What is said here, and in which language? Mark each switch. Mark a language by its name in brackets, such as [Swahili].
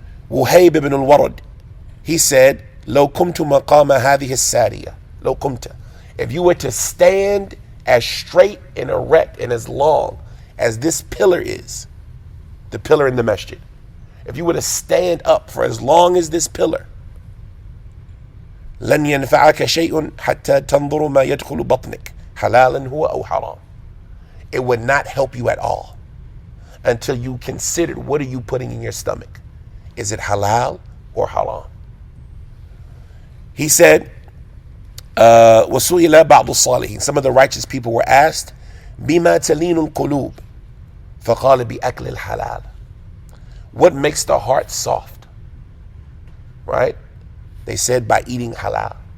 [English] Wuhayb ibn al-Warad, he said, [Arabic] لو كنت مقام هذه السارية, لو كنت, [English] if you were to stand as straight and erect and as long as this pillar is, the pillar in the masjid, if you were to stand up for as long as this pillar, [Arabic] لن ينفعك شيء حتى تنظر ما يدخل بطنك حلالا هو أو حرام. [English] It would not help you at all until you considered, what are you putting in your stomach? Is it halal or haram? He said, [Arabic] وَسُئِلَ بَعْضُ الصَّالِحِينَ. [English] Some of the righteous people were asked, [Arabic] بِمَا تَلِينُ الْقُلُوبِ فَقَالَ بِأَكْلِ الْحَلَالِ. [English] What makes the heart soft? Right? They said by eating halal.